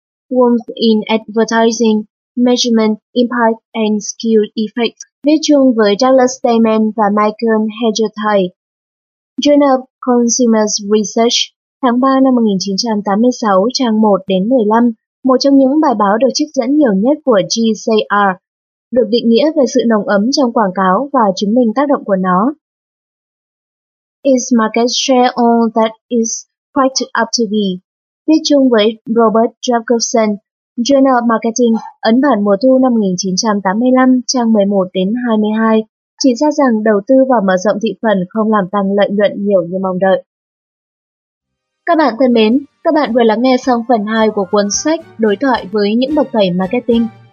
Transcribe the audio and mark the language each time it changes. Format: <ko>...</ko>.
<en>Warmth in Advertising, Measurement, Impact and Skill Effect,</en> <vi>viết chung với Douglas Stayman và Michael Hedgetide, Journal of Consumers Research, tháng 3 năm 1986, trang 1-15, một trong những bài báo được trích dẫn nhiều nhất của GCR, được định nghĩa về sự nồng ấm trong quảng cáo và chứng minh tác động của nó.</vi> <en>Is market share all that is cracked up to be?</en> <vi>Viết chung với Robert Jacobson, Journal of Marketing, ấn bản mùa thu năm 1985, trang 11-22, chỉ ra rằng đầu tư vào mở rộng thị phần không làm tăng lợi nhuận nhiều như mong đợi. Các bạn thân mến, các bạn vừa lắng nghe xong phần 2 của cuốn sách Đối thoại với những bậc thầy marketing.</vi>